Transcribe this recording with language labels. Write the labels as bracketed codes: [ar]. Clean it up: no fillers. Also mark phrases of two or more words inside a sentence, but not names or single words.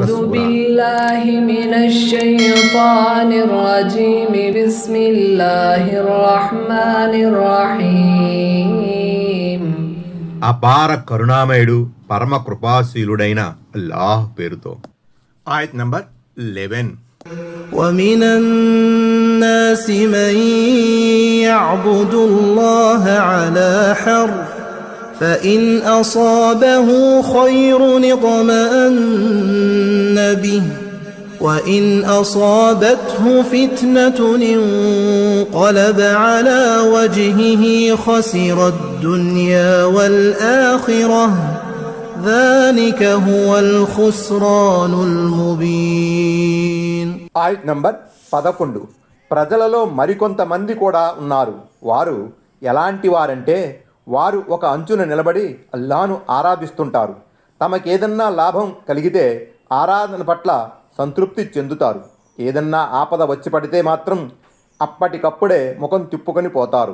[ar] أعوذ بالله من الشيطان الرجيم. بسم الله الرحمن الرحيم. [te] అపార కరుణామయుడు పరమ కృపాశీలుడైన అల్లాహ్ పేరుతో. ఆయత్ నంబర్ 11. [ar] ومن الناس من يعبد الله على حرف فإن أصابه خير اطمأن به وإن أصابته فتنة انقلب على وجهه خسر الدنيا والآخرة ذلك هو الخسران المبين. [te] ఆయత్ నంబర్ 11. ప్రజలలో మరికొంతమంది కూడా ఉన్నారు. వారు ఎలాంటి వారంటే వారు ఒక అంచున నిలబడి అల్లాను ఆరాధిస్తుంటారు. తమకేదన్నా లాభం కలిగితే ఆరాధన పట్ల సంతృప్తి చెందుతారు. ఏదన్నా ఆపద వచ్చి పడితే మాత్రం అప్పటికప్పుడే ముఖం తిప్పుకొని పోతారు.